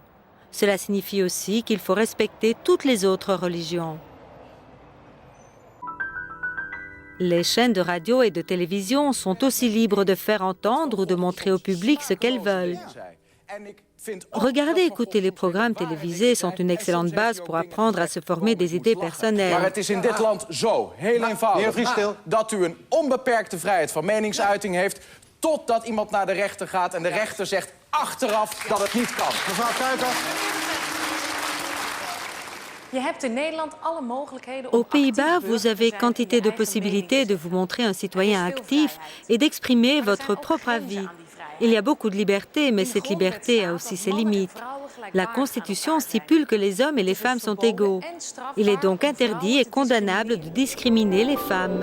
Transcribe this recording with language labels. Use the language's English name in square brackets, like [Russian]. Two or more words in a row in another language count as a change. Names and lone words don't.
[French] Cela signifie aussi qu'il faut respecter toutes les autres religions. Les chaînes de radio et de télévision sont aussi libres de faire entendre ou de montrer au public ce qu'elles veulent. Regarder et écouter les programmes télévisés sont une excellente base pour apprendre à se former des idées personnelles. [Dutch] Maar het is in dit land zo, heel eenvoudig, dat u een onbeperkte vrijheid van meningsuiting heeft, totdat iemand naar de rechter gaat en de rechter zegt achteraf dat het niet kan. Mevrouw Kuiper. Je hebt in Nederland alle mogelijkheden [French] Aux Pays-Bas, vous avez quantité de possibilités de vous montrer un citoyen actif et d'exprimer votre propre avis. Il y a beaucoup de liberté, mais cette liberté a aussi ses limites. La Constitution stipule que les hommes et les femmes sont égaux. Il est donc interdit et condamnable de discriminer les femmes.